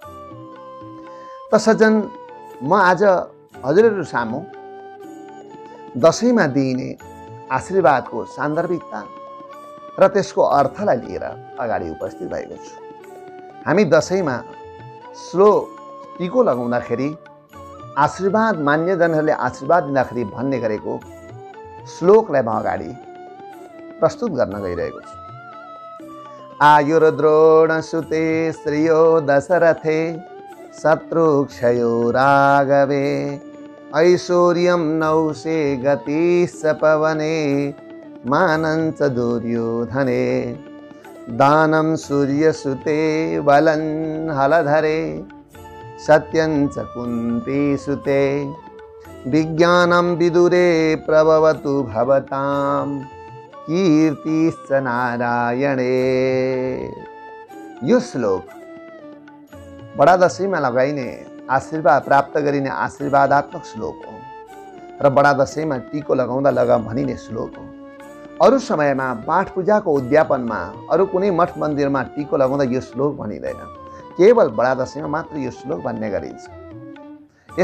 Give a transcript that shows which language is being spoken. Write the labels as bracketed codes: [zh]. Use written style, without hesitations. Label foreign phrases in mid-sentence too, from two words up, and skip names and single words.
[ne] तसर्जन म आज हजुरहरू सामु दशैंमा दिइने आशीर्वादको सान्दर्भिकता र त्यसको अर्थलाई लिएर अगाडि उपस्थित भएको छु। हामी दशैंमा टीको लगाउँदाखेरि आशीर्वाद मान्यजनहरूले आशीर्वाद दिँदाखेरि भन्ने गरेको श्लोकलाई म अगाडि प्रस्तुत गर्न गइरहेको छु। [sa] आयुर्द्रोण सुते श्रियो दशरथे शत्रुक्षयो राघवे ऐश्वर्यं नौषे गतिश्च पवने मानञ्च दुर्योधने दानं सूर्यसुते बलं हलधरे सत्यञ्च कुन्तीसुते विज्ञानं विदुरे प्रभवतु भवतां कीर्तिश्च नारायणे। [ne] यो श्लोक बडा दशैंमा लगाइने आशीर्वाद प्राप्त गरिने आशीर्वादात्मक श्लोक हो र बडा दशैंमा टीको लगाउँदा भनिने श्लोक हो। अरू समयमा पाठ पूजाको उद्यापनमा अरू कुनै मठ मन्दिरमा टीको लगाउँदा यो श्लोक भनिँदैन, केवल बडा दशैंमा मात्र यो श्लोक भन्ने गरिन्छ।